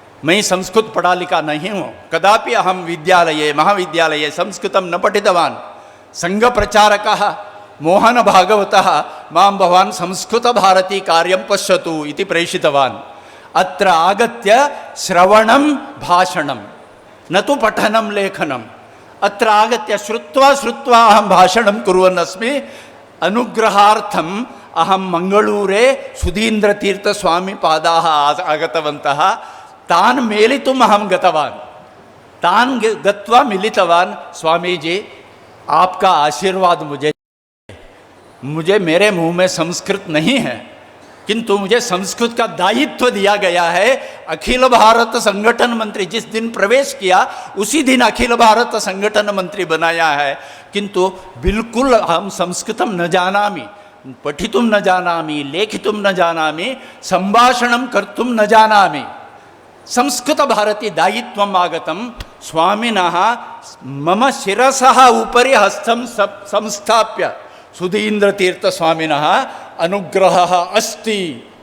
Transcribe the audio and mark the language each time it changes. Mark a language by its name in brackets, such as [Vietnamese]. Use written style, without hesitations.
[Hindi] मैं संस्कृत पढ़ा लिखा नहीं हूँ, [Sanskrit] कदापि अहम विद्यालये महाविद्यालये संस्कृतं न पठितवान्। संघप्रचारकः मोहन भागवतः मां भवान् संस्कृतभारती कार्यं पश्यतु इति प्रेषितवान्। अत्र आगत्य श्रवणं भाषणं न तु पठनं लेखनम्। अत्र आगत्य श्रुत्वा अहं भाषणं कुर्वन् अस्मि। अनुग्रहार्थम् अहं मङ्गलूरे सुधीन्द्रतीर्थस्वामिपादाः आगतवन्तः। तान् मेलितुम् अहं गतवान्। तान् गत्वा मिलितवान्। [Hindi] स्वामीजी, आपका आशीर्वाद मुझे मेरे मुंह में संस्कृत नहीं है, किंतु मुझे संस्कृत का दायित्व दिया गया है। अखिल भारत संगठन मंत्री जिस दिन प्रवेश किया उसी दिन अखिल भारत संगठन मंत्री बनाया है, किंतु बिल्कुल हम [Sanskrit] संस्कृतं न जानामि, पठितुं न जानामि, [Hindi] लेखितुं न जानामि, संभाषणं कर्तुं न जानामि। [Sanskrit] संस्कृत भारती दायित्वम् आगतं। स्वामिनः मम शिरसः उपरि हस्तं संस्थाप्य सुधीन्द्रतीर्थस्वामिनः अनुग्रहः अस्ति।